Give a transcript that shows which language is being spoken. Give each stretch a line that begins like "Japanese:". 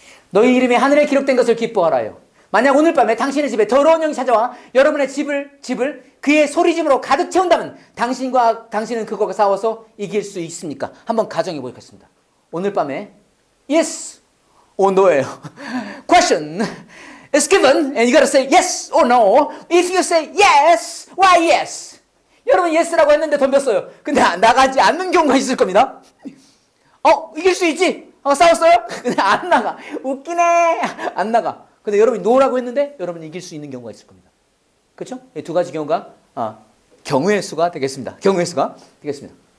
Korean: 너희 이름이 하늘에 기록된 것을 기뻐하라요. 만약 오늘 밤에 당신의 집에 더러운 영이 찾아와 여러분의 집을 그의 소리짐으로 가득 채운다면 당신은 그것과 싸워서 이길 수 있습니까? 한번 가정해 보겠습니다. 오늘 밤에
English: yes or no
Korean: 예요.
English: Question is given and you gotta say yes or no. If you say yes, why yes?
Korean: 여러분 yes라고 했는데 덤볐어요. 근데 나가지 않는 경우가 있을 겁니다. 이길 수 있지? 싸웠어요? 근데 안 나가. 웃기네. 안 나가. 근데 여러분이 노라고 했는데 여러분이 이길 수 있는 경우가 있을 겁니다. 그렇죠? 이 두 가지 경우가 경우의 수가 되겠습니다. 경우의 수가 되겠습니다.